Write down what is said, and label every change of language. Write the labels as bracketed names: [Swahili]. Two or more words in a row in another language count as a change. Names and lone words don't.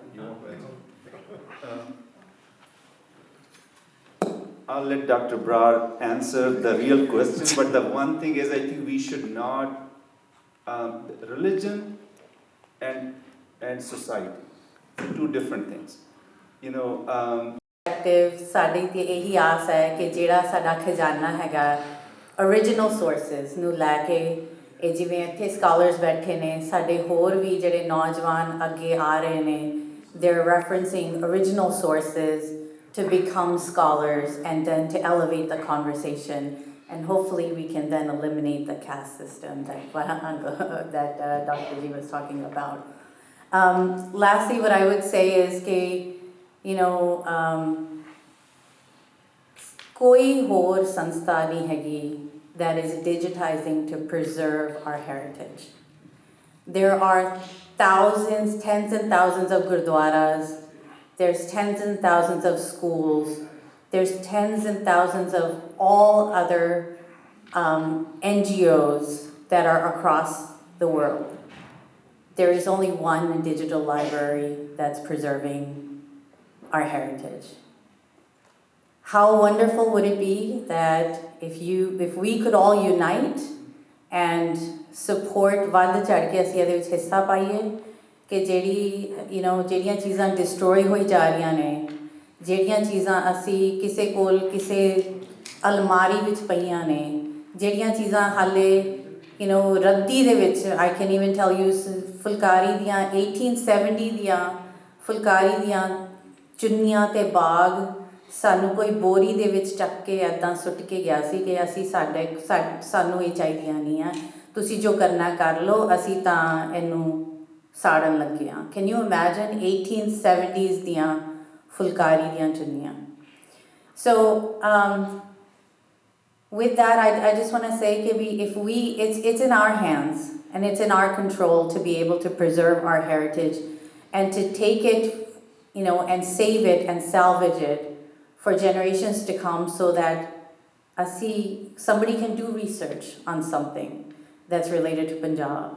[English] I'll let Dr. Brar answer the real question, but the one thing is I think we should not, religion and society, two different things. You know, [Punjabi] ਸਾਡੀ ਤੇ ਇਹੀ ਆਸ ਹੈ ਕਿ ਜਿਹੜਾ ਸਾਡਾ ਖਜ਼ਾਨਾ ਹੈਗਾ [English] original sources [Punjabi] ਨੂੰ ਲੈ ਕੇ ਇਹ ਜਿਵੇਂ ਇੱਥੇ scholars ਬੈਠੇ ਨੇ ਸਾਡੇ ਹੋਰ ਵੀ ਜਿਹੜੇ ਨੌਜਵਾਨ ਅੱਗੇ ਆ ਰਹੇ ਨੇ [English] they're referencing original sources to become scholars and then to elevate the conversation, and hopefully we can then eliminate the caste system that Dr. Ji was talking about. Lastly, what I would say is [Punjabi] ਕੋਈ ਹੋਰ ਸੰਸਥਾ ਨਹੀਂ ਹੈਗੀ [English] that is digitizing to preserve our heritage. There are thousands, tens and thousands of gurdwaras. There's tens and thousands of schools. There's tens and thousands of all other NGOs that are across the world. There is only one digital library that's preserving our heritage. How wonderful would it be that if we could all unite and support [Punjabi] ਵੱਧ ਚੜ੍ਹ ਕੇ ਅਸੀਂ ਇਹਦੇ ਵਿੱਚ ਹਿੱਸਾ ਪਾਈਏ ਕਿ ਜਿਹੜੀਆਂ ਚੀਜ਼ਾਂ ਡਿਸਟਰੋਏ ਹੋਈ ਜਾ ਰਹੀਆਂ ਨੇ ਜਿਹੜੀਆਂ ਚੀਜ਼ਾਂ ਅਸੀਂ ਕਿਸੇ ਕੋਲ ਕਿਸੇ ਅਲਮਾਰੀ ਵਿੱਚ ਪਈਆਂ ਨੇ ਜਿਹੜੀਆਂ ਚੀਜ਼ਾਂ ਹਾਲੇ ਰੱਦੀ ਦੇ ਵਿੱਚ [English] I can even tell you [Punjabi] ਫੁਲਕਾਰੀ ਦੀਆਂ 1870 ਦੀਆਂ ਫੁਲਕਾਰੀ ਦੀਆਂ ਚੁੰਨੀਆਂ ਤੇ ਬਾਗ ਸਾਨੂੰ ਕੋਈ ਬੋਰੀ ਦੇ ਵਿੱਚ ਚੱਕ ਕੇ ਇੱਦਾਂ ਸੁੱਟ ਕੇ ਗਿਆ ਸੀ ਕਿ ਅਸੀਂ ਸਾਨੂੰ ਇਹ ਚਾਹੀਦੀਆਂ ਨਹੀਂ ਆ ਤੁਸੀਂ ਜੋ ਕਰਨਾ ਕਰ ਲਓ ਅਸੀਂ ਤਾਂ ਇਹਨੂੰ ਸਾੜਨ ਲੱਗੇ ਆ. [English] Can you imagine 1870s [Punjabi] ਦੀਆਂ ਫੁਲਕਾਰੀ ਦੀਆਂ ਚੁੰਨੀਆਂ? [English] So with that I just want to say it's in our hands and it's in our control to be able to preserve our heritage and to take it and save it and salvage it for generations to come, so that somebody can do research on something that's related to Punjab.